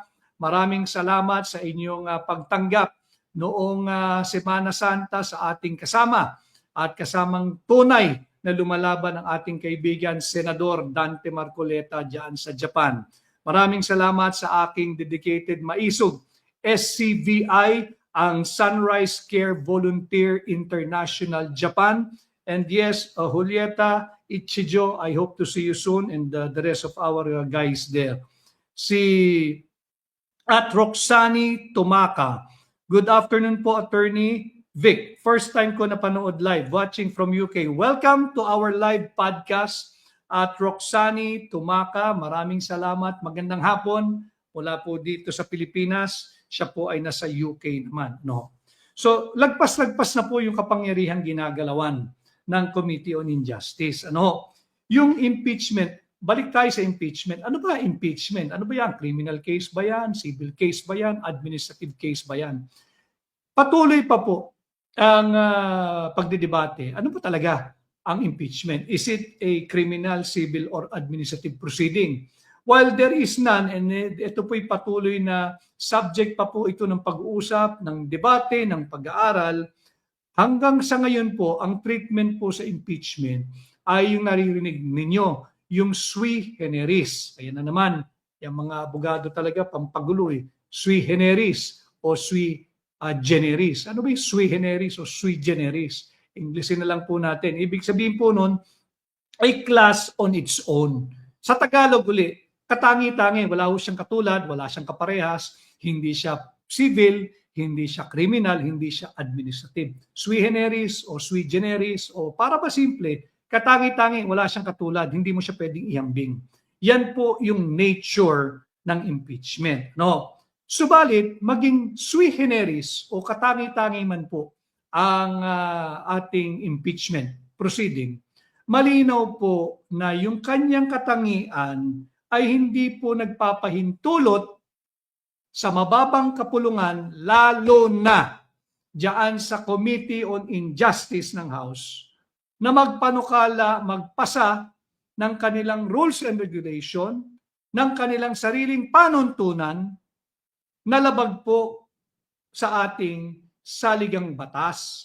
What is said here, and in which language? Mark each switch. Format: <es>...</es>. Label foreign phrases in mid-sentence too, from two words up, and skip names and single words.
<tl>Maraming salamat sa inyong pagtanggap noong Semana Santa sa ating kasama at kasamang tunay na lumalaban ang ating kaibigan Senador Dante Marcoleta diyan sa Japan. Maraming salamat sa aking dedicated Maisog SCVI, ang Sunrise Care Volunteer International Japan.</tl> <en>And yes, Julieta Ichijo, I hope to see you soon, and the rest of our guys there.</en> <tl>Si at Roxani Tumaka.</tl> <en>Good afternoon po, Attorney Vic. First time</en> <tl>ko napanood</tl> <en>live, watching from UK. Welcome to our live podcast at Roxani Tumaka.</en> <tl>Maraming salamat. Magandang hapon mula po dito sa Pilipinas. Siya po ay nasa UK naman. So, lagpas-lagpas na po yung kapangyarihang ginagalawan ng Committee on Injustice. Yung impeachment, balik tayo sa impeachment. Ano ba impeachment? Ano ba yan?</tl> <en>Criminal case</en> <tl>ba yan?</tl> <en>Civil case</en> <tl>ba yan?</tl> <en>Administrative case</en> <tl>ba yan? Patuloy pa po ang pagdidebate. Ano po talaga ang impeachment?</tl> <en>Is it a criminal, civil, or administrative proceeding? While there is none, and</en> <tl>ito po'y patuloy na subject pa po ito ng pag-uusap, ng debate, ng pag-aaral, hanggang sa ngayon po, ang treatment po sa impeachment ay yung naririnig ninyo, yung</tl> <la>sui generis.</la> <tl>Ayan na naman, yung mga abogado talaga, pampagulo eh.</tl> <la>Sui generis</la> <tl>o</tl> <la>sui generis.</la> <tl>Ano ba yung</tl> <la>sui generis</la> <tl>o</tl> <la>sui generis?</la> <tl>Englishin na lang po natin. Ibig sabihin po nun, ay</tl> <en>class on its own.</en> <tl>Sa Tagalog uli, katangi-tangi, wala siyang katulad, wala siyang kaparehas, hindi siya civil, hindi siya criminal, hindi siya administrative.</tl> <la>Sui generis</la> <tl>o</tl> <la>sui generis</la> <tl>o para ba simple, katangi-tangi, wala siyang katulad, hindi mo siya pwedeng ihambing. Yan po yung nature ng impeachment. No? Subalit, maging</tl> <la>sui generis</la> <tl>o katangi-tangi man po ang ating</tl> <en>impeachment proceeding,</en> <tl>malinaw po na yung kanyang katangian ay hindi po nagpapahintulot sa mababang kapulungan, lalo na diyan sa Committee on Injustice ng House, na magpanukala, magpasa ng kanilang</tl> <en>rules and regulation,</en> <tl>ng kanilang sariling panuntunan na labag po sa ating saligang batas.</tl>